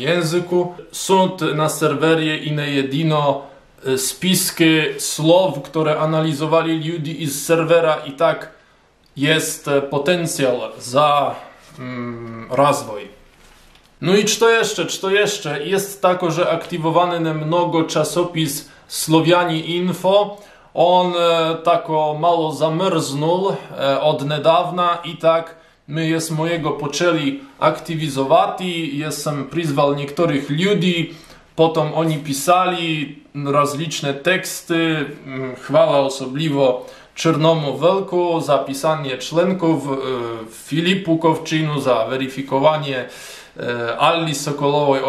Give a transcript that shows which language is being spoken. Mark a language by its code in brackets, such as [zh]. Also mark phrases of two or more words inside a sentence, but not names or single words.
[pl] Są na serwerie i nie jedyno spiski słów, które analizowali ludzi z serwera i tak jest potencjał za rozwój. No i co jeszcze? Jest także aktywowany na mnogo czasopis Słowianie Info. On tako mało zamrznął od niedawna i tak my jest mojego poczęli aktywizować. Jestem przyzwał niektórych ludzi, potem oni pisali rozliczne teksty, chwała osobliwo Czernemu Welku za pisanie członków, Filipu Kowczynu za weryfikowanie, Alli Sokolowej.